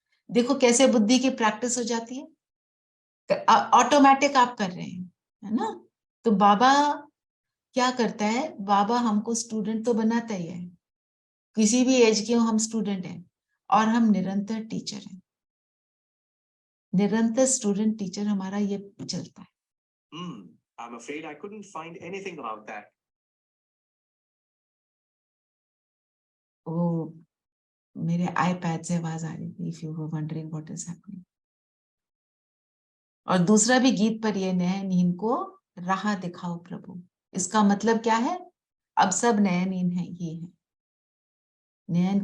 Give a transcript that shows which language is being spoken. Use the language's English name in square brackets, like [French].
[Hindi] देखो कैसे बुद्धि की प्रैक्टिस हो जाती है, ऑटोमेटिक आप कर रहे हैं, है ना। तो बाबा क्या करता है, बाबा हमको स्टूडेंट तो बनाता ही है, किसी भी एज के हो हम स्टूडेंट हैं, और हम निरंतर टीचर हैं। निरंतर स्टूडेंट टीचर हमारा ये चलता है। [English] I'm afraid I couldn't find anything about that. [Hindi] वो मेरे आईपैड से आवाज आ रही थी, [English] if you were wondering what is happening। [Hindi] और दूसरा भी गीत पर ये नए नींद को राह दिखाओ प्रभु, इसका मतलब क्या है, अब सब नया नींद है, ये है नयन।